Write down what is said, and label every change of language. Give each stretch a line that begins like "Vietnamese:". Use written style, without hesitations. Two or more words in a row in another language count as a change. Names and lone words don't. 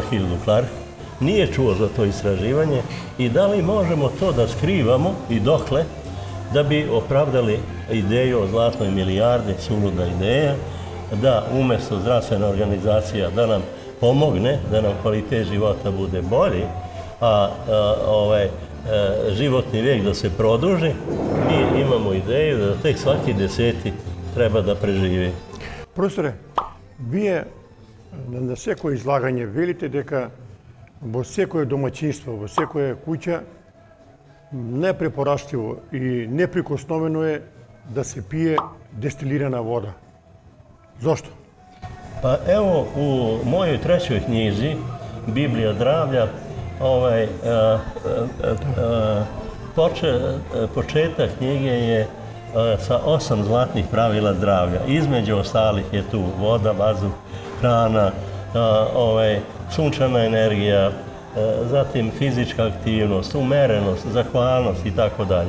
Serbian: Hildu Clark, nije čuo za to istraživanje i da li možemo to da skrivamo i dokle da bi opravdali ideju o zlatnoj milijardi, suluda ideja, da umjesto zdravstvena organizacija da nam pomogne, da nam kvalitet života bude bolji, a životni vijek da se produži, mi imamo ideju da tek svaki 10. treba da preživi. Profesore, vi na
Macedonian: всеко излагање велите дека во секое домаќинство, во секоја куќа непрепораштиво и неприкосновено е да се пие дестилирана вода. Зошто?
Serbian: Pa evo u mojoj trećoj knjizi, Biblija zdravlja, početak knjige je sa 8 zlatnih pravila zdravlja. Između ostalih je tu voda, vazduh, hrana, sunčana energija, zatim fizička aktivnost, umerenost, zahvalnost i tako dalje.